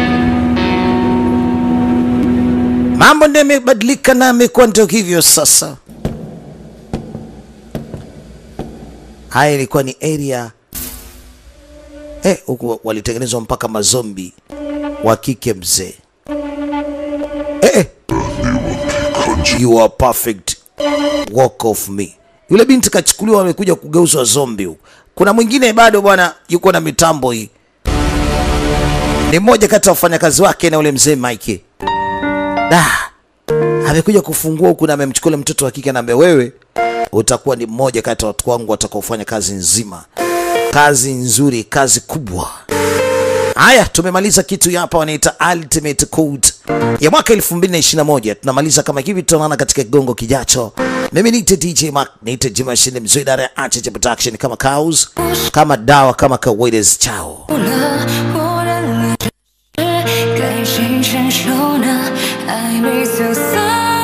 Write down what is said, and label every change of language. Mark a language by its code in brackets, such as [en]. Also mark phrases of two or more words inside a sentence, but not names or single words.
[sw] Mambo ndio yamebadilika na yamekuwa ndio hivyo sasa. Haya ilikuwa ni area. Huku walitengenezwa mpaka mazombi wa kike mzee. [en] You are perfect. Walk of me. [sw] Yule binti kachukuliwa amekuja kugeuzwa zombie huko. Kuna mwingine bado bwana yuko na mitambo hii. Ni mmoja kati ya wafanyakazi wake na ule mzee Mike. Amekuja kufungua huku na amemchukua mtoto wa kike na ambe wewe utakuwa ni mmoja kati ya watu wangu watakaofanya kazi nzima. Kazi nzuri, kazi kubwa. Haya, tumemaliza kitu hapa wanaita Ultimate Code ya mwaka 2021. Tunamaliza kama hivi, tutaonana katika kigongo kijacho. Mimi ni DJ Mark, ni DJ Machine mzee idara ya Archage Production kama cows, kama dawa, kama kawaida. Chao. [zh] 该谁承受呢？爱没走散。